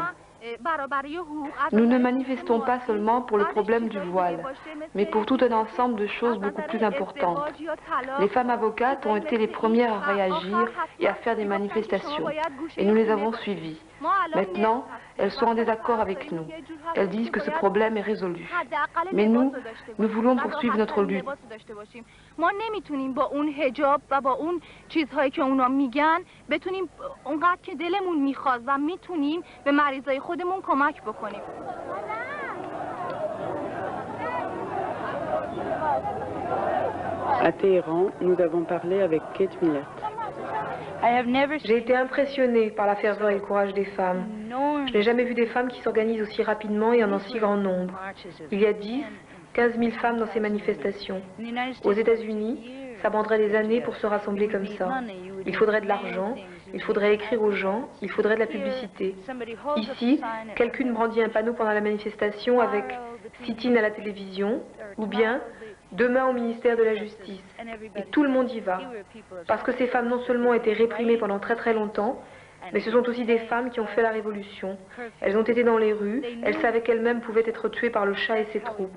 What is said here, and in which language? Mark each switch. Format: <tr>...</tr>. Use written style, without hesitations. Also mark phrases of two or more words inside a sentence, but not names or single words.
<fr>Nous ne manifestons pas seulement pour le problème du voile, mais pour tout un ensemble de choses beaucoup plus importantes. Les femmes avocates ont été les premières à réagir et à faire des manifestations, et nous les avons suivies. Maintenant, elles sont en désaccord avec nous. Elles disent que ce problème est résolu. Mais nous voulons poursuivre notre lutte.</fr> <fa>ما نمیتونیم با اون حجاب و با اون چیزهایی که اونا میگن بتونیم اونقدر که دلمون میخواد و میتونیم به مریضای خودمون کمک بکنیم.</fa> <fr>À Téhéran, nous avons parlé avec Kate Millett. J'ai été impressionnée par la ferveur et le courage des femmes. Je n'ai jamais vu des femmes qui s'organisent aussi rapidement et en si grand nombre. Il y a 15 000 femmes dans ces manifestations. Aux États-Unis, ça prendrait des années pour se rassembler comme ça. Il faudrait de l'argent, il faudrait écrire aux gens, il faudrait de la publicité. Ici, quelqu'un brandit un panneau pendant la manifestation avec « sit-in à la télévision » ou bien « demain au ministère de la Justice ». Et tout le monde y va. Parce que ces femmes non seulement ont été réprimées pendant très longtemps, mais ce sont aussi des femmes qui ont fait la révolution. Elles ont été dans les rues, elles savaient qu'elles-mêmes pouvaient être tuées par le Shah et ses troupes.</fr>